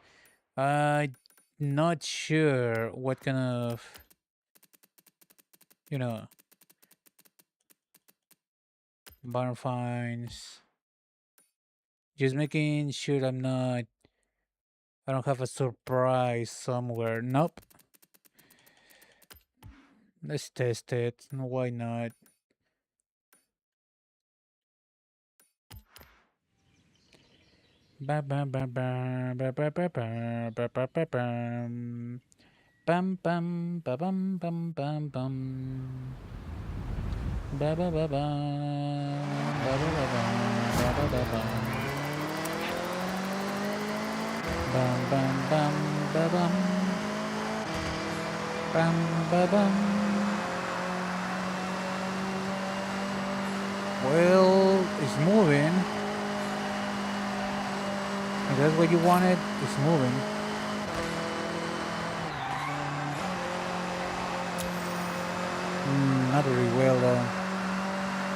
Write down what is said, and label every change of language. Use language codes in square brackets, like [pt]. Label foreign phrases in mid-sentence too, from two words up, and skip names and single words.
[en] I'm not sure what kind of, you know, barn finds. Just making sure I don't have a surprise somewhere. Nope. Let's test it. Why not? Bam bam bam bam bam bam bam bam bam bam bam bam. Bam bam ba bam bam bam bam. Ba ba ba ba. Ba ba ba ba. Ba ba ba ba. Bam bam bam ba bam. Bam ba bam. Well, it's moving. If that's what you wanted, it's moving. Not very well though.